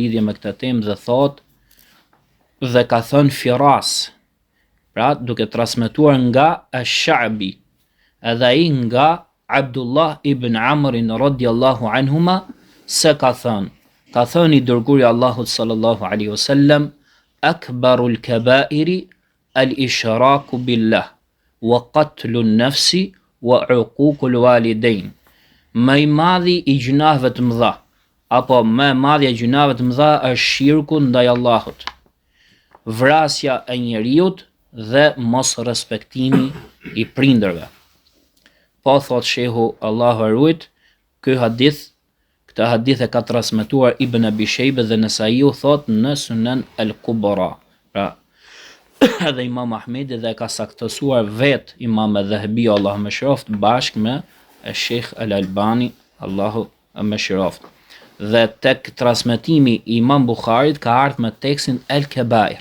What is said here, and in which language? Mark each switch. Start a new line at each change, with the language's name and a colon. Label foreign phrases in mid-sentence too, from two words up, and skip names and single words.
Albanian: lidhje me këtë temë dhe thot dhe ka thënë Firas, pra duke transmetuar nga Ash-Sha'bi, edhe ai nga Abdullah ibn Amr
Arabic: رضي الله عنهما
Albanian: se ka thënë i dërguari Allahut
Arabic: صلى الله عليه وسلم, أكبر الكبائر الإشراك بالله وقتل النفس وعقوق الوالدين.
Albanian: Më i madhi i gjunaheve të mëdha, apo më e madhja e gjunaheve të mëdha është shirku ndaj Allahut, vrasja e njeriut dhe mos respektimi i prindërve. Po thot shehu Allahu e ruajt, këtë hadith e ka transmetuar Ibn Abi Shejbe dhe Nesaiu thot në Sunan al-Kubra. Pra edhe Imam Ahmedi dhe ka saktësuar vet Imam Adh-Dhahabiu Allahu më shëroft bashkë me Sheikh Al-Albani Allahu më shëroft. Dhe tek transmetimi i Imam Bukharit ka ardhur me tekstin El-Kebair.